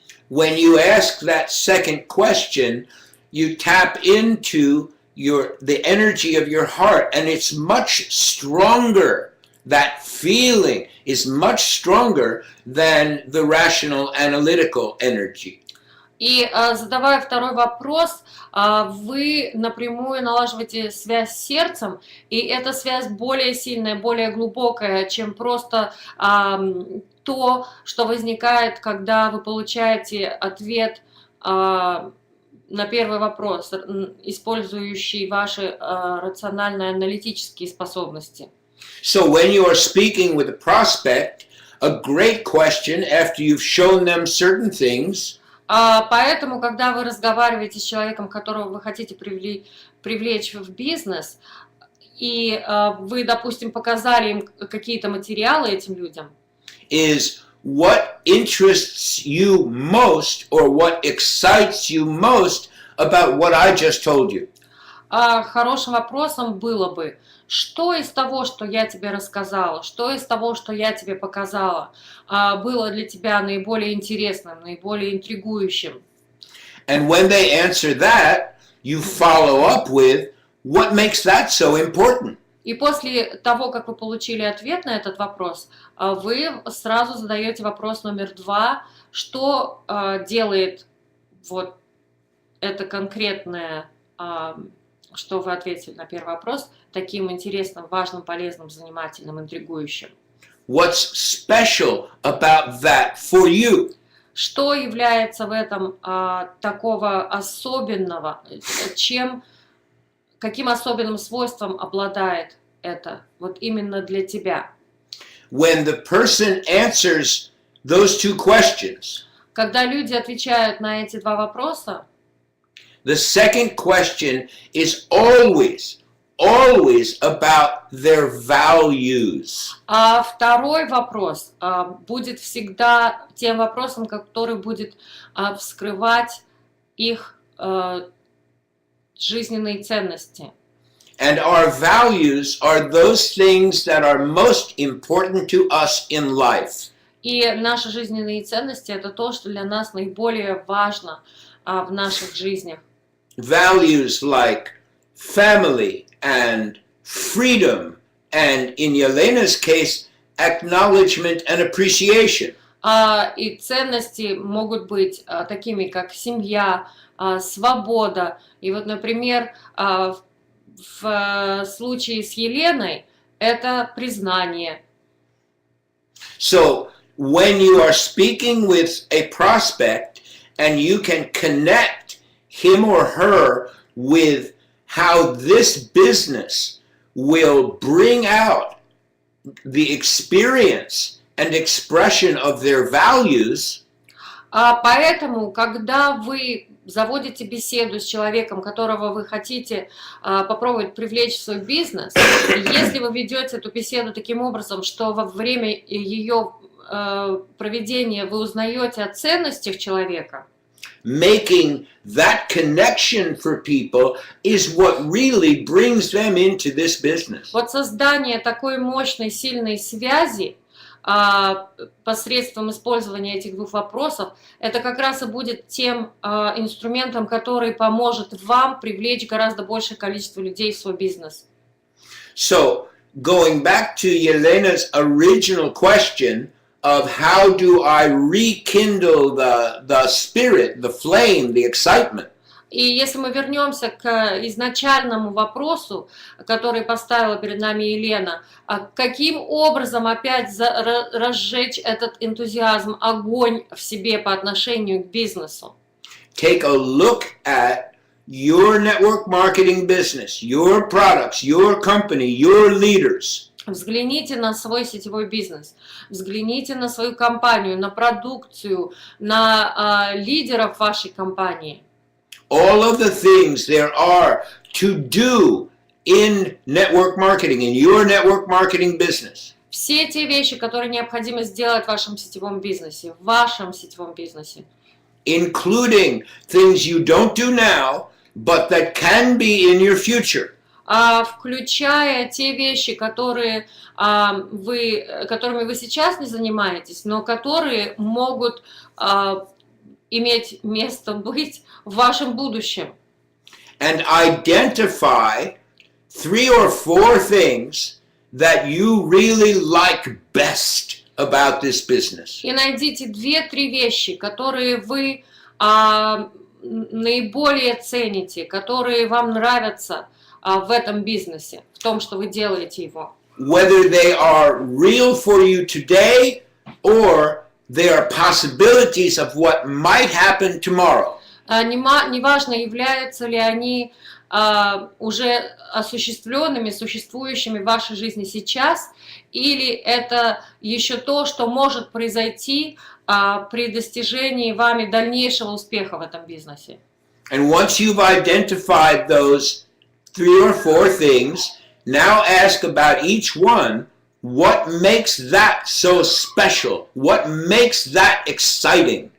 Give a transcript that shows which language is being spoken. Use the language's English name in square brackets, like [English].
[English] When you ask that second question, you tap into the energy of your heart, and it's much stronger. That feeling is much stronger than the rational analytical energy. [Russian] И задавая второй вопрос, вы напрямую налаживаете связь с сердцем, и эта связь более сильная, более глубокая, чем просто то, что возникает, когда вы получаете ответ на первый вопрос, использующий ваши рационально-аналитические способности. [English] So when you are speaking with a prospect, a great question after you've shown them certain things, [Russian] Поэтому, когда вы разговариваете с человеком, которого вы хотите привлечь в бизнес, и вы, допустим, показали им какие-то материалы этим людям, [English] is what interests you most or what excites you most about what I just told you. [Russian] Хорошим вопросом было бы, что из того, что я тебе рассказала, что из того, что я тебе показала, было для тебя наиболее интересным, наиболее интригующим? [English] And when they answer that, you follow up with what makes that so important. [Russian] И после того, как вы получили ответ на этот вопрос, вы сразу задаете вопрос номер 2, что делает вот это конкретное, что вы ответили на первый вопрос, таким интересным, важным, полезным, занимательным, интригующим. [English] What's special about that for you? [Russian] Что является в этом такого особенного, каким особенным свойством обладает это вот именно для тебя? [English] When the person answers those two questions, [Russian] Когда люди отвечают на эти два вопроса, [English] the second question is always about their values. [Russian] а второй вопрос будет всегда тем вопросом, который будет вскрывать их жизненные ценности. [English] And our values are those things that are most important to us in life. [Russian] И наши жизненные ценности – это то, что для нас наиболее важно в наших жизнях. [English] Values like family and freedom and, in Yelena's case, acknowledgement and appreciation. [Russian] И ценности могут быть такими, как семья, свобода. И вот, например, в случае с Еленой это признание. [English] So, when you are speaking with a prospect and you can connect him or her with how this business will bring out the experience and expression of their values, [Russian] Поэтому, когда вы заводите беседу с человеком, которого вы хотите попробовать привлечь в свой бизнес, если вы ведете эту беседу таким образом, что во время ее проведения вы узнаете о ценностях человека, [English] making that connection for people is what really brings them into this business. [Russian] вот создание такой мощной, сильной связи посредством использования этих двух вопросов, это как раз и будет тем инструментом, который поможет вам привлечь гораздо большее количество людей в свой бизнес. [English] So, going back to Yelena's original question of how do I rekindle the spirit, the flame, the excitement. [Russian] И если мы вернемся к изначальному вопросу, который поставила перед нами Елена, каким образом опять разжечь этот энтузиазм, огонь в себе по отношению к бизнесу? [English] Take a look at your network marketing business, your products, your company, your leaders. [Russian] Взгляните на свой сетевой бизнес, взгляните на свою компанию, на продукцию, на лидеров вашей компании. [English] All of the things there are to do in network marketing, in your network marketing business. [Russian] Все те вещи, которые необходимо сделать в вашем сетевом бизнесе, в вашем сетевом бизнесе. [English] Including things you don't do now, but that can be in your future. [Russian] Включая те вещи, которыми вы сейчас не занимаетесь, но которые могут иметь место быть в вашем будущем. [English] And identify 3 or 4 things that you really like best about this business. [Russian] И найдите 2-3 вещи, которые вы наиболее цените, которые вам нравятся в этом бизнесе, в том, что вы делаете его. [English] Whether they are real for you today or they are possibilities of what might happen tomorrow. [Russian] Неважно, являются ли они уже осуществленными, существующими в вашей жизни сейчас, или это еще то, что может произойти при достижении вами дальнейшего успеха в этом бизнесе. [English] And once you've identified those 3 or 4 things, now ask about each one, what makes that so special? What makes that exciting?